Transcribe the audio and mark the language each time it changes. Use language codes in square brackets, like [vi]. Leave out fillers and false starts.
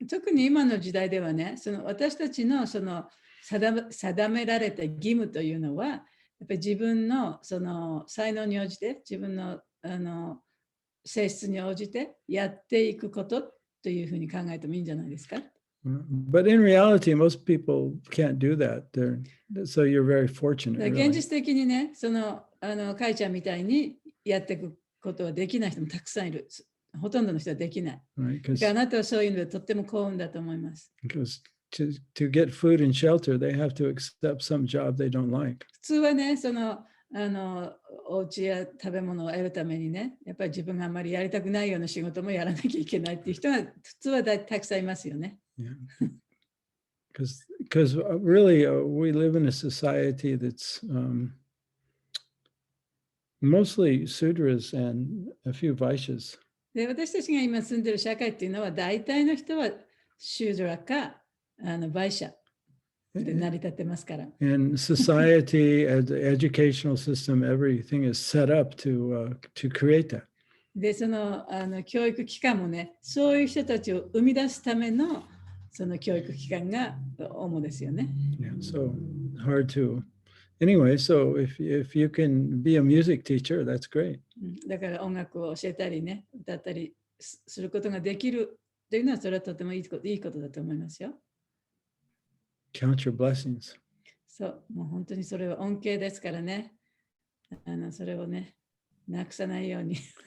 [ja] 特に今の時代ではね、その私たちのその定められた義務というのは、やっぱり自分のその才能に応じて、自分の性質に応じてやっていくことというふうに考えてもいいんじゃないですか。 [en] But in reality, most people can't do that. So you're very fortunate. [ja] 現 [en] Really. [ja] 実的にね、そのカイちゃんみたいにやっていくことはできない人もたくさんいる。ほとんどの人はできない。 [en] Right? [ja] だからあなたはそういうのでとっても幸運だと思います。 [en] Because to get food and shelter, they have to accept some job they don't like. [ja] 普通はね、そのお家や食べ物を得るためにね、やっぱり自分があんまりやりたくないような仕事もやらなきゃいけないっていう人が普通はたくさんいますよね。 [en] Yeah. Because really, we live in a society that's mostly sudras and a few vaishyas. [ja] で、私たちが今住んでる社会っていうのは、大体の人はシュードラかバイシャで成り立ってますから。 [en] And society, the educational system, everything is set up to create that. [ja] で、その教育機関もね、そういう人たちを生み出すためのその教育機関が主ですよね。 [en] Yeah, so hard to. Anyway, so if you can be a music teacher, that's great. [ja] だから音楽を教えたりね、歌ったりすることができるというのは、それはとてもいいことだと思いますよ。 [en] Count your blessings. [ja] そう、もう本当にそれは恩恵ですからね。それをね、なくさないように。